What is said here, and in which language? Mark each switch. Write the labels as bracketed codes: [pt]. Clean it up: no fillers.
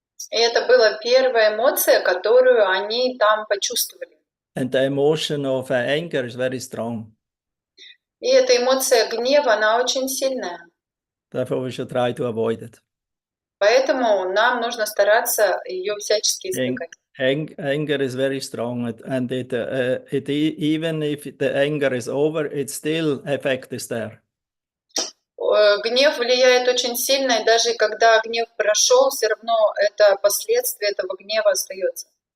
[ru] И это была первая эмоция, которую они там почувствовали. [en] And the emotion of anger is very strong. [ru] И эта эмоция гнева, она очень сильная. [en] Therefore, we should try to avoid it. [ru] Поэтому нам нужно стараться ее всячески избегать. [en] Anger is very strong, and it even if the anger is over, it still effect is there. [ru] гнев влияет очень сильно, и даже когда гнев прошел, все равно это последствие этого гнева остается.